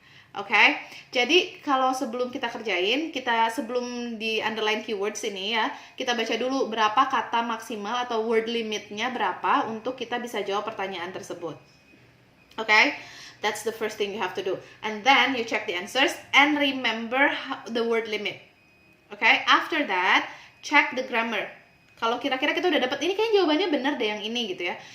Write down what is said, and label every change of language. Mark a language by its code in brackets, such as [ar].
[id] Okay, jadi kalau sebelum kita kerjain, sebelum di underline keywords ini ya, kita baca dulu berapa kata maksimal atau word limitnya berapa untuk kita bisa jawab pertanyaan tersebut. [en] Okay, that's the first thing you have to do. And then you check the answers and remember the word limit. Okay, after that, check the grammar. [id] Kalau kira-kira kita udah dapat ini kayaknya jawabannya benar deh yang ini gitu ya.